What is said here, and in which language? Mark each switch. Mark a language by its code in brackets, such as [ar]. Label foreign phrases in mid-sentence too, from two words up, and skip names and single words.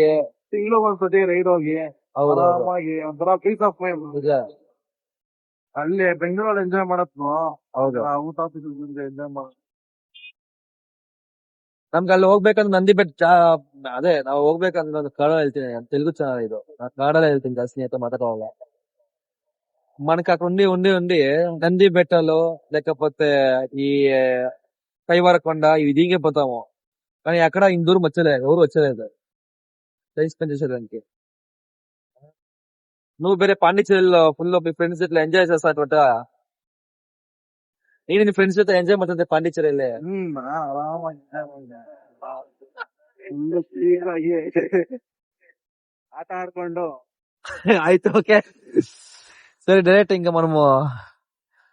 [kn] ತಿಂಗಳು ಒಂದ್ಸತಿ ರೈಡ್ ಹೋಗಿ ಹೌದು. ಆರಾಮಾಗಿ ಒಂಥರ [en] peace of mind. [kn] ನಿಜ. ಅಲ್ಲಿ ಬೆಂಗಳೂರಲ್ಲಿ ಎಂಜಾಯ್ ಮಾಡತ್ನು ಹೌದು. ಊಟ ಎಂಜಾಯ್ ಮಾಡ. ನಮ್ಗೆ ಅಲ್ಲಿ ಹೋಗ್ಬೇಕಂದ್ರೆ ನಂದಿ ಬೆಟ್ಟ ಅದೇ ನಾವು ಹೋಗ್ಬೇಕಂದ್ರೆ ನಾನು ಕನ್ನಡ ಹೇಳ್ತೀನಿ, [te] తెలుగు ఛానల్ [kn] ಇದು, ನಾನು కన్నడలో ಹೇಳ್ತೀನಿ ಜಾಸ್ತಿ [te] అయితే మాట్లాడాల. మనకి అక్కడ ఉండి నంది బెట్టలు లేకపోతే ఈ కైవారకొండ ఇవి దిగే పోతాము. కానీ అక్కడ ఇంత దూరం వచ్చలేదు, ఎవరు వచ్చలేదు టైం స్పెండ్ చేసేదానికి. నువ్వు ಬೇರೆ ಪಾಂಡಿಚೇರಿలో ಫುಲ್ మీ ఫ్రెండ్స్ జೊತೆ ఎంజాయ్ చేస్తాట. నేను నీ ఫ్రెండ్స్ [kn] ಜೊತೆ ಎಂಜಾಯ್ ಮಾಡ್ತಿದ್ದೆ ಪಾಂಡಿಚೇರಿಯಲ್ಲಿ. ಆರಾಮಾಗಿ ಎಂಜಾಯ್ ಮಾಡಿದೆ. ಫುಲ್ ಕ್ಲೀನ್ ಆಗಿ ಆಟ ಆಡ್ಕೊಂಡು. ಆಯ್ತು, ಓಕೆ ಸರಿ. ಡೈರೆಕ್ಟ್ [te] ఇంకా మనము